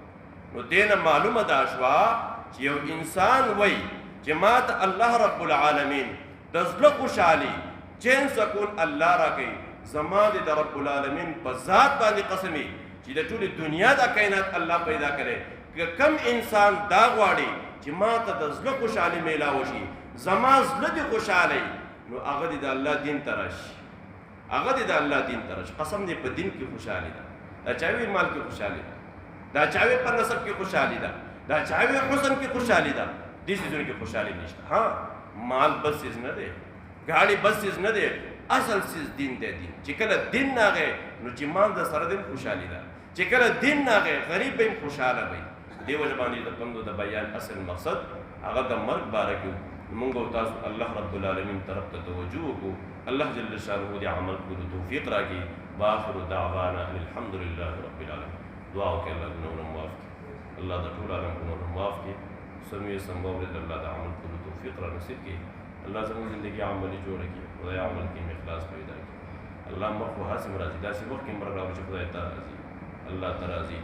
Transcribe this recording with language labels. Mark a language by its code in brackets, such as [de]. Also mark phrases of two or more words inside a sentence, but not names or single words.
[ps] نو دې نه معلومه دا شوه چې یو انسان وایي چې ما ته الله [ar] رب العالمین [ps] د زړه خوشحالي چین سکون الله راکوي، زما دې د [ar] رب العالمین [ps] په ذات باندې قسم وي چې د ټولې دنیا دا کائنات الله پیدا کړی، که کم انسان دا غواړي چې ما ته د زړه خوشحالي میلاو شي، زما زړه دې خوشحالی، نو هغه دې د الله دین ته راشي، هغه دې د الله دین ته راشي. قسم دې په دین کې خوشحالي ده، دا چاوي مال کې خوشحالي ده، دا چاوي په نسب کې خوشحالي ده، دا چاوي حسن کې خوشحالي ده، دې سیزونو کې خوشحالي نشته. ها مال بس چیز نه دی، گاڑی بس چیز نه دی، اصل چیز دین دی. دین چې کله دین ناغې نو چې مال د سره دې خوشحالي ده، چې کله دین ناغې غریب به خوشحاله وي. دې وجه باندې د بندو د بیان اصل مقصد هغه د مرګ باره کې موږ او تاسو الله [ar] رب العالمین [ps] طرف ته توجه وکړو، الله [ar] جل شانه [ps] دې عمل کولو توفیق راکړي. [ar] واخر دعوانا الحمد لله رب العالمین. [ps] دعا وکړئ الله ګناهونه معاف کړي، الله د ټول عالم ګناهونه معاف کړي، سمې سمبو دې الله د عمل کولو توفیق را نصیب کړي، الله زموږ زندگی عملي جوړه کړي، خدای عمل کې اخلاص پیدا کړي. الله مرګ خو حاسم راځي، داسې وخت کې مرګ راوړي چې خدای ته راځي، الله ته راځي.